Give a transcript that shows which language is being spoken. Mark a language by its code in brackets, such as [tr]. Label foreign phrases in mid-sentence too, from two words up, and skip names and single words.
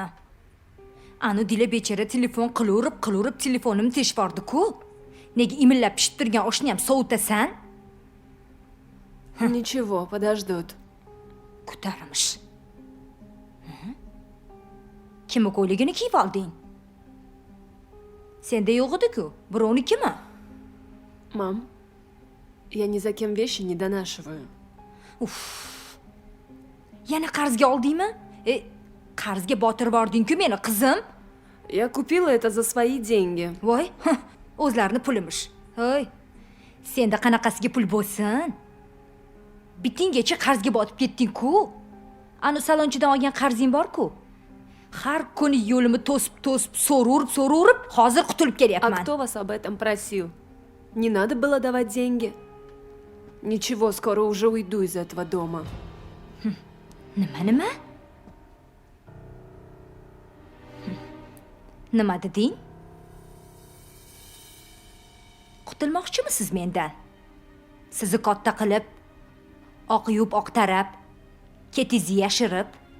[uz] Anu dila bechara telefon qilaverib telefonimni teshvordi-ku. Nega imillab pishib turgan oshni ham sovutasan? [ru] Ничего, подождут. [uz] Ko'tarmish. Kimni ko'yligini kiyib olding? Senda yo'q edi-ku, birovnikimi? [ru] Мам, я ни за кем вещи не донашиваю. [uz] Yana qarzga oldingmi? Qarzga botirib yubording-ku meni qizim. [ru] Я купила это за свои деньги. [uz] Voy, o'zlarini pulimish. Hoy. Senda qanaqasiga pul bo'lsin? Bitingacha qarzga botib ketding-ku. Ani salonchidan olgan qarzing bor-ku. Har kuni yo'limni to'sib, so'raverib, hozir qutulib [ru] А [uz] kelyapman. [ru] кто вас об этом просил? Не надо было давать деньги. Ничего, скоро уже уйду из этого дома. [uz] Nima? Nima deding? Qutulmoqchimisiz mendan? Sizni katta qilib, oq yub oq tarab, ketizni yashirib.